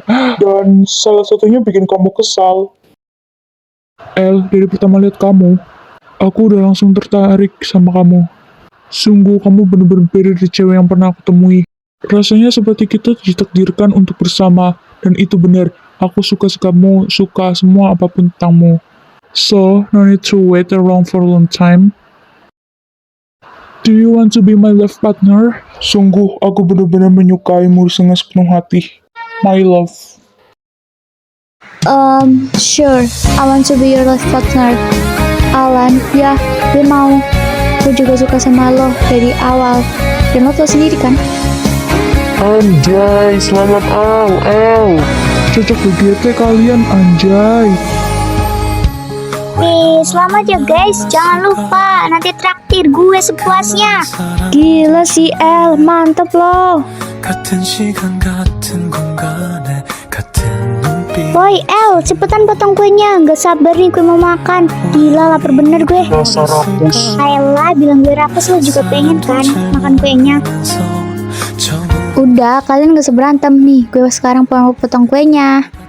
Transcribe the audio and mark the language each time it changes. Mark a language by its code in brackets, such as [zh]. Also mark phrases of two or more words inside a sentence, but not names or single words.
[id] Dan salah satunya bikin kamu kesal. El, dari pertama lihat kamu, aku udah langsung tertarik sama kamu. Sungguh kamu bener-bener beda dari cewek yang pernah aku temui. Rasanya seperti kita ditakdirkan untuk bersama, dan itu benar. Aku suka kamu, suka semua apapun tentangmu. [en] So, no need to wait around for a long time. Do you want to be my life partner? [id] Sungguh, aku benar-benar menyukaimu dengan sepenuh hati. [en] My love. Sure. I want to be your life partner. [id] Alan, ya, gue mau. Gue juga suka sama lo dari awal. Dan lo tau sendiri kan? Anjay, selamat El. Cocok BGT kalian, anjay. Nih, selamat ya guys. Jangan lupa nanti traktir gue sepuasnya. Gila si El, mantep lo. [ko] 같은 시간 같은 공간에 같은 눈빛 [id] Boy, El, cepetan potong kuenya. Gak sabar nih gue mau makan. Gila, lapar bener gue. Dasar rakus. Ayolah, bilang gue rakus, lo juga pengen kan makan kuenya. Udah, kalian gak seberantem nih. Gue sekarang mau potong kuenya.